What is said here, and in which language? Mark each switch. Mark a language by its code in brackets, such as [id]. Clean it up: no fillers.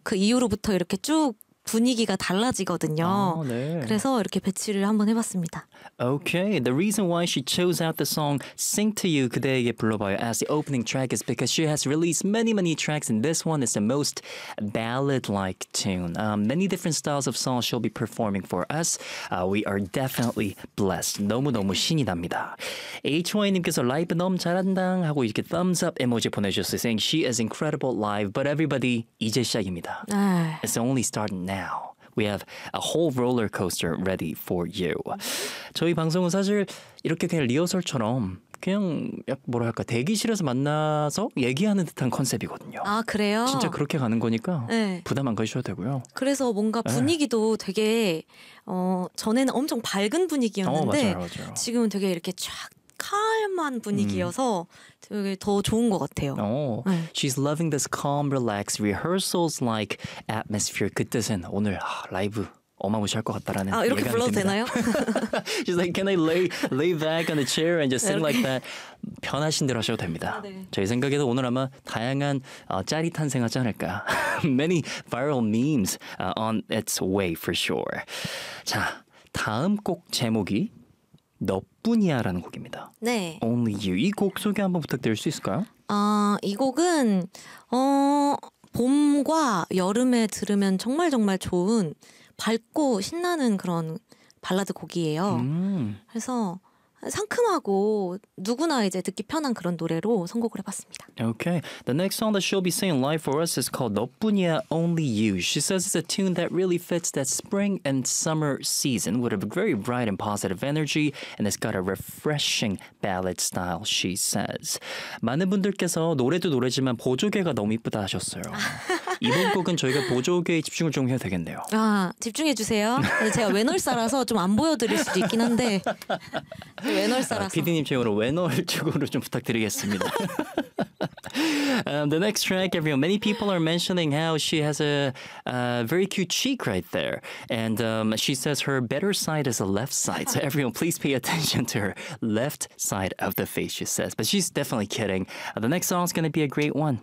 [ko] 그 이후로부터 이렇게 쭉 분위기가 달라지거든요. 네. 그래서 이렇게 배치를 한번 해봤습니다. [en] Okay, the reason why she chose out the song Sing to You 그대에게 불러봐요 as the opening track is because she has released many many tracks and this one is the most ballad-like tune. Many different styles of songs she'll be performing for us. We are definitely blessed. [ko] 너무너무 신이 납니다. HY님께서 라이브 너무 잘한다 하고 이렇게 thumbs up 에모지 보내주셨어요. [en] Saying she is incredible live but everybody [ko] 이제 시작입니다. 에이. [en] It's only starting now. We have a whole roller coaster ready for you. [ko] 저희 방송은 사실 이렇게 그냥 리허설처럼 그냥 뭐랄까 대기실에서 만나서 얘기하는 듯한 컨셉이거든요. 아, 그래요? 진짜 그렇게 가는 거니까 네. 부담 안 가셔도 되고요. 그래서 뭔가 분위기도 네. 되게 전에는 엄청 밝은 분위기였는데 맞아요. 지금은 되게 이렇게 촥 calm한 분위기여서 되게 더 좋은 것 같아요. Oh, 네. [en] She's loving this calm, relaxed rehearsals-like atmosphere. [ko] 그 뜻은 오늘 라이브 어마무시할 것 같다라는 예감이 됩니다. 아, 이렇게 불러도 되나요? [en] She's like, can I lay back on the chair and just sing like that? [ko] 편하신 대로 하셔도 됩니다. 아, 네. 저희 생각에도 오늘 아마 다양한 짤이 탄생하지 않을까. [en] Many viral memes on its way for sure. [ko] 자, 다음 곡 제목이 너뿐이야라는 곡입니다. 네. [en] Only You. [ko] 이 곡 소개 한번 부탁드릴 수 있을까요? 이 곡은 봄과 여름에 들으면 정말 정말 좋은 밝고 신나는 그런 발라드 곡이에요. 그래서 상큼하고 누구나 이제 듣기 편한 그런 노래로 선곡을 해봤습니다. [en] Okay. The next song that she'll be singing live for us is called 너뿐이야 Only You. She says it's a tune that really fits that spring and summer season with a very bright and positive energy and it's got a refreshing ballad style, she says. [ko] 많은 분들께서 노래도 노래지만 보조개가 너무 이쁘다 하셨어요. 이번 곡은 저희가 보조개에 집중을 좀 해야 되겠네요. 아, 집중해주세요. 제가 외놀사라서 좀 안 보여드릴 수도 있긴 한데 외놀사라서 PD님 쪽으로 외놀 쪽으로 좀 부탁드리겠습니다. [en] The next track, everyone. Many people are mentioning how she has a very cute cheek right there. And she says her better side is the left side. So everyone, please pay attention to her left side of the face, she says. But she's definitely kidding. The next song is going to be a great one.